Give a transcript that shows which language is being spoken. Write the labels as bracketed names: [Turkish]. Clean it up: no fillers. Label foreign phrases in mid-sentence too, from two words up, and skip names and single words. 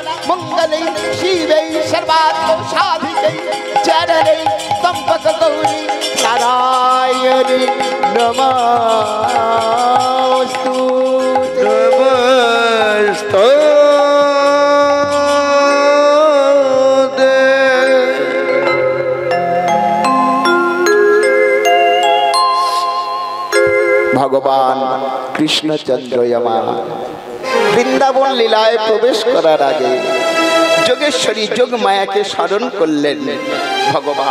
[Sanskrit] मंगले शिवे सर्वार्थ साधिके चरणे त्र्यंबक गौरी नारायणी नमोस्तुते। [Bangla] ভগবান কৃষ্ণচন্দ্র আমার বৃন্দাবন লীলায় প্রবেশ করার আগে যোগেশ্বরী যোগ মায়াকে স্মরণ করলেন ভগবান।